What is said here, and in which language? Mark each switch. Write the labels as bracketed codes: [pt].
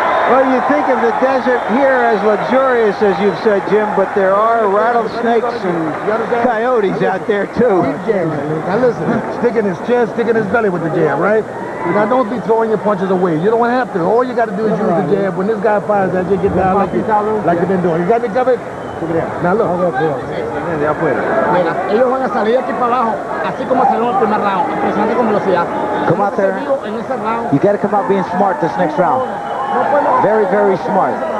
[en] Well, you think of the desert here as luxurious, as you've said, Jim, but there are rattlesnakes and coyotes out there, too. Now listen, stick in his chest, stick in his belly with the jab, right? Now don't be throwing your punches away. You don't have to. All you got to do is use the jab. When this guy fires that, you get down like you've been doing. You got me covered? Now look. [es] Mira, ellos van a salir aquí para abajo, así como salió el primer round, impresionante con velocidad. [en] Come out there. You got to come out being smart this next round. Very, very smart.